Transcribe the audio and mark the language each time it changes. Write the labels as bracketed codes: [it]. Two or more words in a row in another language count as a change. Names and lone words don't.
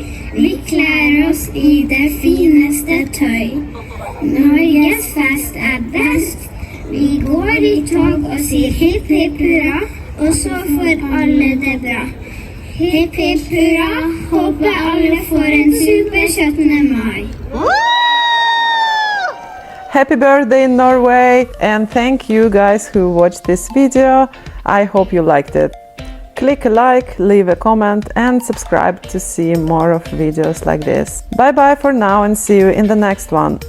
[no] Vi kler oss i det fineste tøy. Norges fest er best. Vi går i tog og sier hipp hipp hurra, og så får alle det bra. Hipp hipp hurra, håper alle får en super 17. mai. [en] Happy birthday Norway, and thank you guys who watched this video. I hope you liked it. Click a like, leave a comment and subscribe to see more of videos like this. Bye bye for now and see you in the next one.